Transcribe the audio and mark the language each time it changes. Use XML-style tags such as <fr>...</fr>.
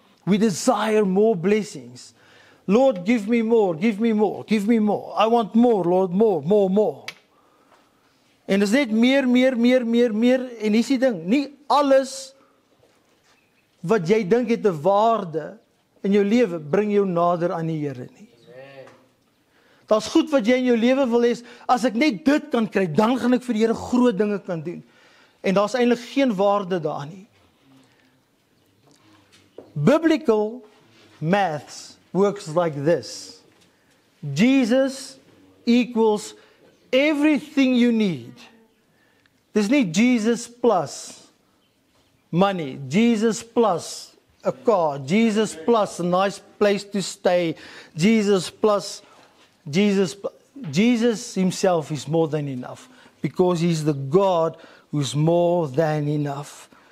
<en>We desire more blessings. Lord, give me more, give me more, give me more. I want more, Lord, more.</en> <af>En dit is net meer, en hier is die ding, nie alles wat jy dink het 'n waarde in jou lewe, bring jou nader aan die Here nie. Daar's goed wat jy in jou lewe wil hê, as ek net dit kan kry, dan gaan ek vir die Here groot dinge kan doen. En daar's eintlik geen waarde daarin nie.</af> <en>Biblical maths works like this. Jesus equals everything you need.</en> <af>Dis nie</af> <en>Jesus plus money, Jesus plus a car, Jesus plus a nice place to stay, Jesus himself is more than enough, because he's the God who's more than enough.</en>